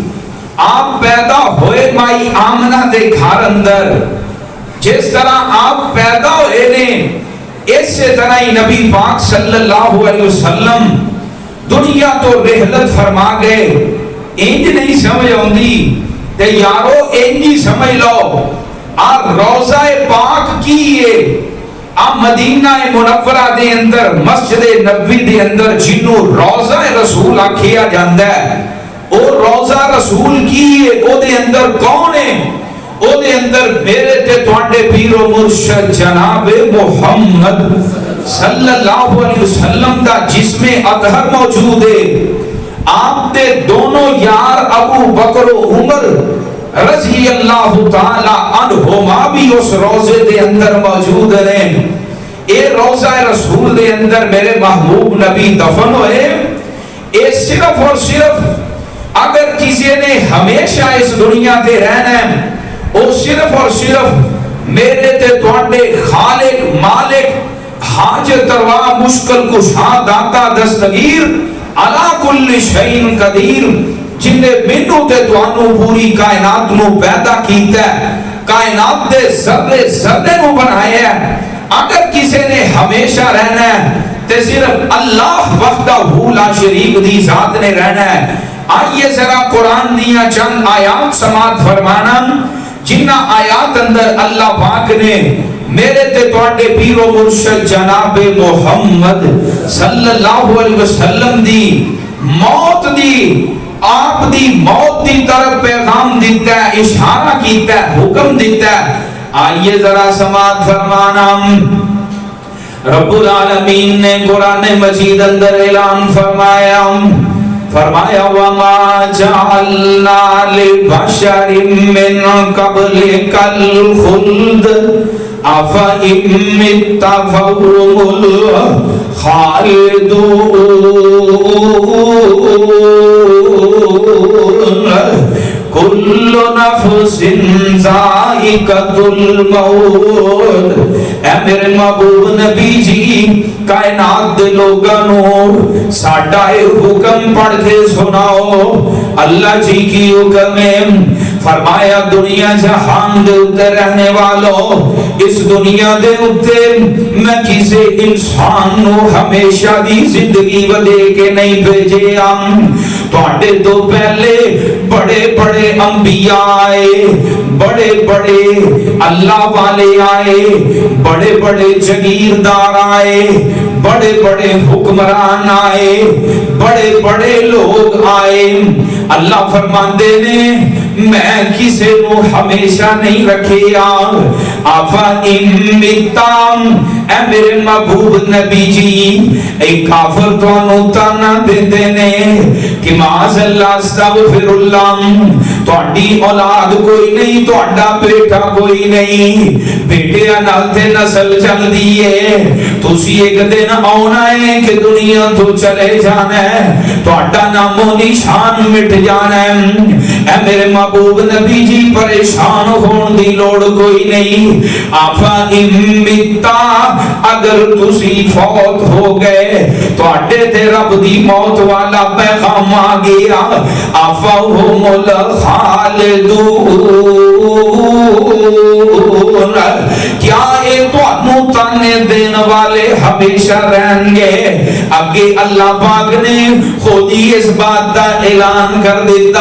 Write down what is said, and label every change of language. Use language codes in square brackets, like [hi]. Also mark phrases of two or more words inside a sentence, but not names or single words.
[pa] آپ پیدا ہوئے مائی آمنہ دے گھر اندر. جس طرح آپ پیدا ہوئے نے اس سے طرح ہی نبی پاک [ar] صلی اللہ علیہ وسلم [pa] دنیا تو رحلت فرما گئے. انج نہیں سمجھ آندی تے یارو انج ہی سمجھ لو آ روضہ پاک کی ہے مدینہ منورہ دے اندر مسجد نبوی دے اندر جنوں روضہ رسول آکھیا جاندا ہے. او روضہ رسول کی ہے او دے اندر کون ہے؟ او دے اندر میرے تے تواڈے پیر و مرشد جناب محمد [ar] صلی اللہ علیہ وسلم [pa] دا جسم اطہر موجود ہے. آپ دے دونوں یار ابو بکر و عمر [ar] رضی اللہ تعالی عنہما [pa] بھی اس روضے دے اندر موجود ہیں. اے روضہ رسول دے اندر میرے محبوب نبی دفن ہوئے. اے صرف اور صرف اگر کسی نے ہمیشہ اس دنیا تے رہنا ہے او صرف اور صرف میرے تے تواڈے خالق مالک حاجت روا مشکل کشا داتا دستگیر [ar] علا کل شیء قدیر [pa] جن نے مینوں تے تانوں پوری کائنات نو پیدا کیتا ہے, کائنات دے ذرے ذرے نو بنایا ہے. اگر کسی نے ہمیشہ رہنا ہے تے صرف اللہ [ar] وحدہ لا شریک [pa] دی ذات نے رہنا ہے. آئیے ذرا قرآن دیا چند آیات سماعت فرمانا جنہ آیات اندر اللہ پاک نے میرے تے تواڈے پیر و مرشد جناب محمد [ar] صلی اللہ علیہ وسلم [pa] دی موت دی آپ دی موت دی طرف پیغام دیتا ہے, اشارہ کیتا ہے, حکم دیتا ہے. آئیے ذرا سماعت فرمانا. رب العالمین نے قرآن مجید اندر اعلان فرمایا [ar] وَمَا جَعَلْنَا لِبَشَرٍ مِّن قَبْلِكَ الْخُلْدَ أَفَإِن مِّتَّ فَهُمُ الْخَالِدُونَ کل نفس ذائقۃ الموت. [pa] اے میرے محبوب نبی جی کائنات دے لوگانوں ساڈا اے حکم پڑھ کے سناؤ. اللہ جی کی حکم ہے, فرمایا دنیا جہان دے اوتے رہنے والوں اس دنیا دے اوتے میں کسی انسان نو ہمیشہ دی زندگی ودے کے نہیں بھیجیا. تواڈے تو پہلے بڑے بڑے انبیاء آئے, بڑے بڑے اللہ والے آئے, بڑے بڑے جگیردار آئے, بڑے بڑے حکمران آئے, بڑے بڑے لوگ آئے. اللہ فرماندے نے میں کسی نو ہمیشہ نہیں رکھیا. آفا امتام اے میرے محبوب نبی جی اے کافر توانو تانا دیتے نے کہ [ar] معاذ اللہ استغفر اللہ [pa] تواڈی اولاد کوئی نہیں, تواڈا بیٹا کوئی نہیں, بیٹے نال تے نسل چل دی ہے, تسی ایک دن آنا ہے کہ دنیا تو چلے جانا ہے, تواڈا نام و نشان مٹ جانا ہے. اے میرے محبوب نبی جی پریشان ہون دی لوڑ کوئی نہیں. آفا امتا اگر تسی فوت ہو گئے تواڈے تے رب دی موت والا پیغام آ گیا. [ar] آفا ہم الخالدون [pa] کیا اے تانوں تانے دین والے ہمیشہ رہیں گے؟ اگے اللہ پاک نے خود ہی اس بات دا اعلان کر دیتا.